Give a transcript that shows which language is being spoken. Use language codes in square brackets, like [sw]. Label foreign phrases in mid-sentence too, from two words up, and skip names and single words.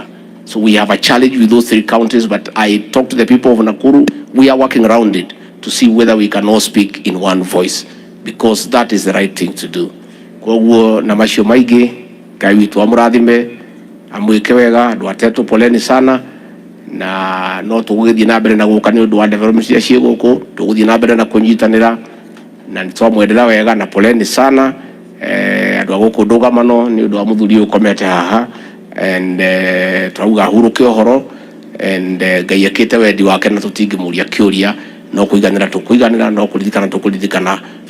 [en] So we have a challenge with those three counties, but I talked to the people of Nakuru. We are working around it to see whether we can all speak in one voice, because that is the right thing to do. [ki] Kwa huo na mashio maigi, Ngai witu amurathime, amwike wega, andu atetu [sw] poleni sana, [ki] na no tuguthii na mbere na guka ni undu wa development ya cie guku, tuguthii na mbere na kunyitanira, na nitwamwendera wega na [sw] poleni sana. [ki] Andu aguku ndugamano ni undu wa muthuri ukomete haha, and twauga huruke ohoro, and Ngai akite wendi wake na tutingimuria kiuria, no kuiganira tukuiganira, no kuririkana tukuririkana family mahoini.